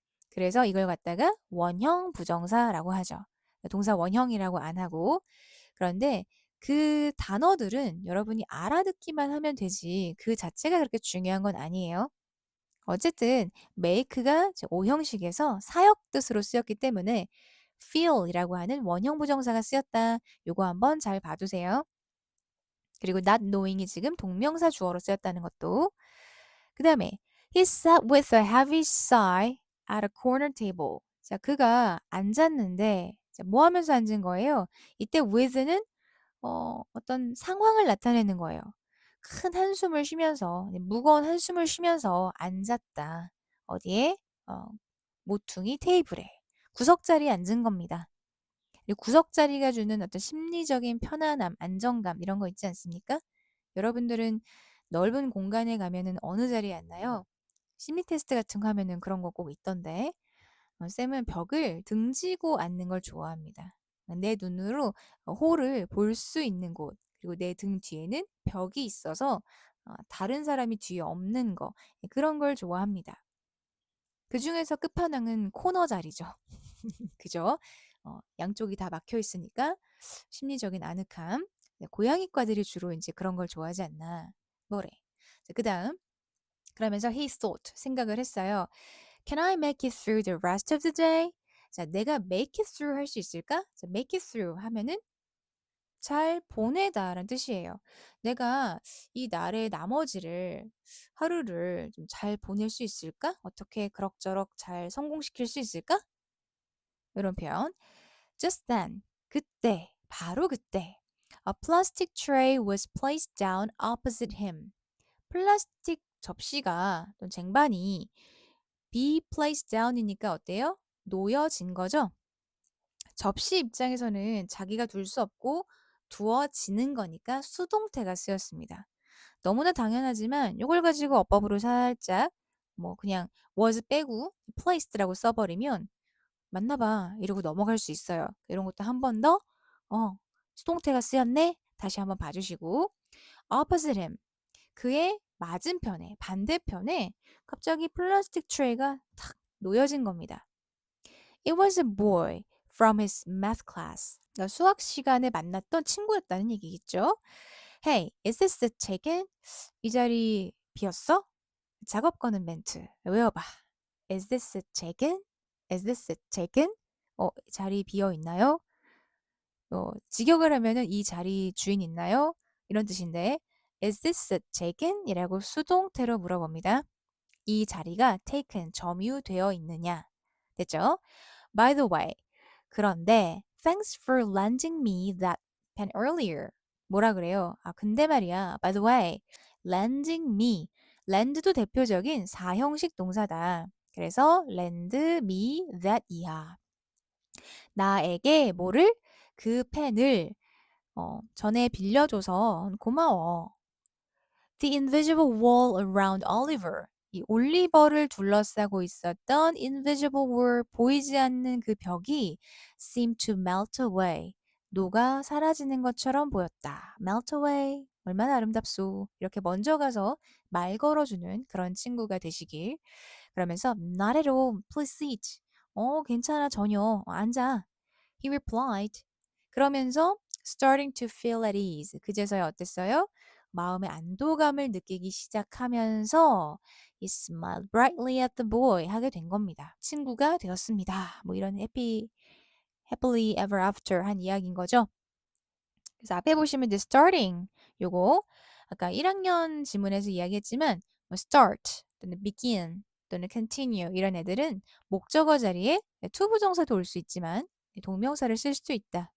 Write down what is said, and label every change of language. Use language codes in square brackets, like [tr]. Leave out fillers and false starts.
[ko] 그래서 이걸 갖다가 원형 부정사라고 하죠. 동사 원형이라고 안 하고 그런데 그 단어들은 여러분이 알아듣기만 하면 되지 그 자체가 그렇게 중요한 건 아니에요. 어쨌든 make가 5형식에서 사역 뜻으로 쓰였기 때문에 feel이라고 하는 원형 부정사가 쓰였다. 요거 한번 잘 봐두세요. 그리고 not knowing이 지금 동명사 주어로 쓰였다는 것도. 그 다음에 [en] he sat with a heavy sigh at a corner table. [ko] 자, 그가 앉았는데 자, 뭐 하면서 앉은 거예요? 이때 with는 어떤 상황을 나타내는 거예요. 큰 한숨을 쉬면서 무거운 한숨을 쉬면서 앉았다. 어디에? 어, 모퉁이 테이블에 구석자리에 앉은 겁니다. 그리고 구석자리가 주는 어떤 심리적인 편안함, 안정감 이런 거 있지 않습니까? 여러분들은 넓은 공간에 가면은 어느 자리에 앉나요? 심리 테스트 같은 거 하면은 그런 거 꼭 있던데. 쌤은 벽을 등지고 앉는 걸 좋아합니다. 내 눈으로 홀을 볼 수 있는 곳, 그리고 내 등 뒤에는 벽이 있어서 다른 사람이 뒤에 없는 거, 그런 걸 좋아합니다. 그 중에서 끝판왕은 코너 자리죠. 그죠? 양쪽이 다 막혀 있으니까 심리적인 아늑함. 네, 고양이과들이 주로 이제 그런 걸 좋아하지 않나. 뭐래. 그 다음. 그러면서 [en] he thought, [ko] 생각을 했어요. [en] Can I make it through the rest of the day? [ko] 자, 내가 [en] make it through [ko] 할 수 있을까? 자, make it through 하면은 잘 보내다 라는 뜻이에요. 내가 이 날의 나머지를, 하루를 좀 잘 보낼 수 있을까? 어떻게 그럭저럭 잘 성공시킬 수 있을까? 이런 표현. [en] Just then, [ko] 그때, 바로 그때. [en] A plastic tray was placed down opposite him. [ko] 플라스틱 접시가 또 쟁반이 be placed down이니까 어때요? 놓여진 거죠? 접시 입장에서는 자기가 둘 수 없고 두어지는 거니까 수동태가 쓰였습니다. 너무나 당연하지만 이걸 가지고 어법으로 살짝 뭐 그냥 was 빼고 placed라고 써버리면 맞나 봐 이러고 넘어갈 수 있어요. 이런 것도 한 번 더 수동태가 쓰였네. 다시 한번 봐주시고 opposite him 그의 맞은편에 반대편에 갑자기 플라스틱 트레이가 탁 놓여진 겁니다. [en] It was a boy from his math class. [ko] 그러니까 수학 시간에 만났던 친구였다는 얘기겠죠. [en] Hey, is this seat taken? [ko] 이 자리 비었어? 작업 거는 멘트 외워봐. [en] Is this seat taken? Is this seat taken? [ko] 자리 비어 있나요? 직역을 하면은 이 자리 주인 있나요? 이런 뜻인데 [en] Is this seat taken? [ko] 이라고 수동태로 물어봅니다. 이 자리가 taken, 점유되어 있느냐? 됐죠? [en] By the way, [ko] 그런데 [en] thanks for lending me that pen earlier. [ko] 뭐라 그래요? 근데 말이야. [en] By the way, lending me. [ko] lend도 대표적인 사형식 동사다. 그래서 [en] lend me that [ko] 이야. 나에게 뭐를? 그 펜을 전에 빌려줘서 고마워. [en] The invisible wall around Oliver. [ko] 이 올리버를 둘러싸고 있었던 invisible wall, 보이지 않는 그 벽이 [en] seemed to melt away, [ko] 녹아 사라지는 것처럼 보였다. [en] melt away, [ko] 얼마나 아름답소. 이렇게 먼저 가서 말 걸어주는 그런 친구가 되시길. [en] 그러면서 not at all, please sit. [ko] 괜찮아, 전혀. 앉아. [en] He replied. [ko] 그러면서 [en] starting to feel at ease. [ko] 그제서야 어땠어요? 마음의 안도감을 느끼기 시작하면서 [en] he smiled brightly at the boy [ko] 하게 된 겁니다. 친구가 되었습니다. 뭐 이런 [en] happily ever after [ko] 한 이야기인 거죠. 그래서 앞에 보시면 이제 starting 요거 아까 1학년 지문에서 이야기했지만 뭐 start 또는 begin 또는 continue 이런 애들은 목적어 자리에 투부정사도 올 수 있지만 동명사를 쓸 수도 있다.